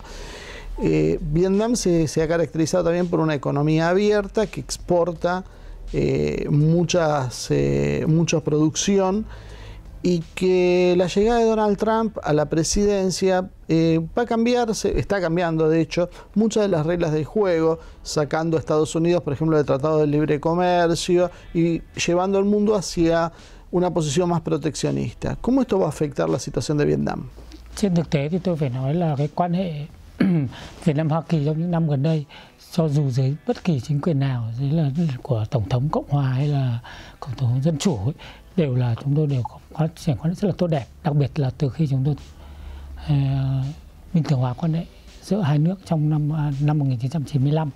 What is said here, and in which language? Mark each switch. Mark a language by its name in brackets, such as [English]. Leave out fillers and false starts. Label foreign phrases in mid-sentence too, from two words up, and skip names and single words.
[Spanish] Vietnam se ha caracterizado también por una economía abierta que exporta mucha producción, y que la llegada de Donald Trump a la presidencia va a cambiar, está cambiando de hecho, muchas de las reglas del juego, sacando a Estados Unidos, por ejemplo, del Tratado de Libre Comercio y llevando al mundo hacia una posición más proteccionista. ¿Cómo esto va a afectar la situación de Vietnam? [Vietnamese] Trên thực tế thì tôi phải nói là cái quan hệ Việt Nam-Hoa Kỳ trong những năm gần đây, cho dù dưới bất kỳ chính quyền nào, dưới là của Tổng thống Cộng Hòa hay là Tổng thống Dân Chủ đều là chúng tôi đều có phát triển quan hệ rất là tốt đẹp, đặc biệt là từ khi chúng tôi bình thường hóa quan hệ giữa hai nước trong năm 1995.